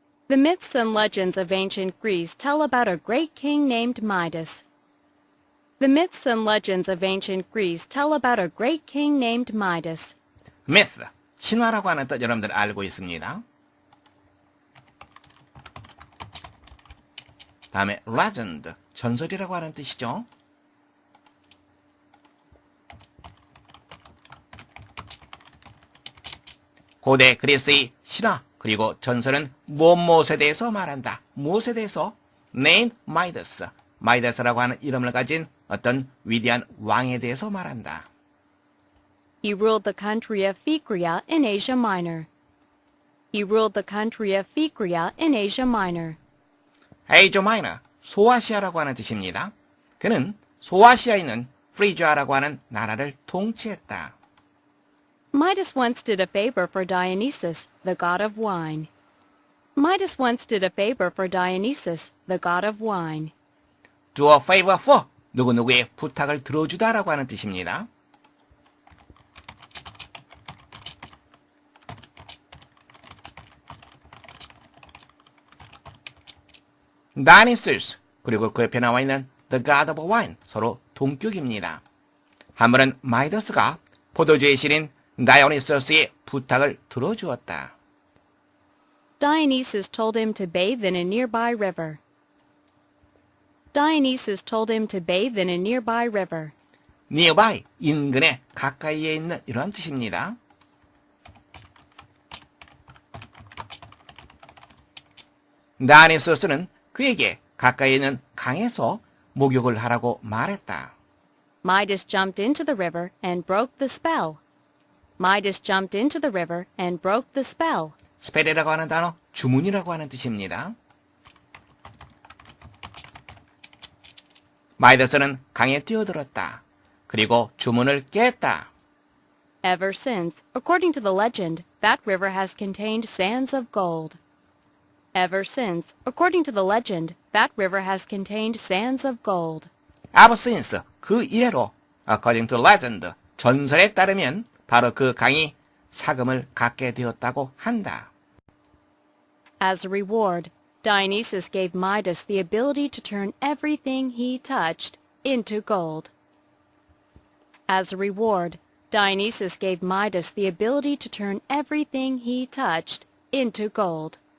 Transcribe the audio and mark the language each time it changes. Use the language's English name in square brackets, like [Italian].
[English] The myths and legends of ancient Greece tell about a great king named Midas. The myths and legends of ancient Greece tell about a great king named Midas. [Korean] myth, 신화라고 하는 뜻 여러분들 알고 있습니다. 다음에 legend, 전설이라고 하는 뜻이죠. 고대 그리스의 신화 그리고 전설은 무엇에 대해서 말한다. 무엇에 대해서? [English] named Midas, [Korean] 마이다스라고 하는 이름을 가진 어떤 위대한 왕에 대해서 말한다. [English] He ruled the country of Phrygia in Asia Minor. He ruled the country of Phrygia in Asia Minor. [Korean] Asia Minor, 소아시아라고 하는 뜻입니다. 그는 소아시아에 있는 프리지아라고 하는 나라를 통치했다. [English] Midas once did a favor for Dionysus, the god of wine. Midas once did a favor for Dionysus, the god of wine. Do a favor for, [Korean] 누구누구의 부탁을 들어주다라고 하는 뜻입니다. Dionysus, 그리고 그 옆에 나와 있는 [English] the god of wine, [Korean] 서로 동격입니다. 한 번은 마이더스가 포도주의 신인 다이오니소스의 부탁을 들어주었다. [English] Dionysus told him to bathe in a nearby river. Dionysus told him to bathe in a nearby river. [Korean] nearby, 인근에 가까이에 있는 이런 뜻입니다. 다이오니소스는 그에게 가까이 있는 강에서 목욕을 하라고 말했다. [English] Midas jumped into the river and broke the spell. Midas jumped into the river and broke the spell. [Korean] 스펠이라고 하는 단어, 주문이라고 하는 뜻입니다. 마이더스는 강에 뛰어들었다. 그리고 주문을 깼다. [English] Ever since, according to the legend, that river has contained sands of gold. Ever since, according to the legend, that river has contained sands of gold. Ever since, [Korean] 그 이래로, [English] according to legend, [Korean] 전설에 따르면 바로 그 강이 사금을 갖게 되었다고 한다. [English] As a reward, Dionysus gave Midas the ability to turn everything he touched into gold. As a reward, Dionysus gave Midas the ability to turn everything he touched into gold.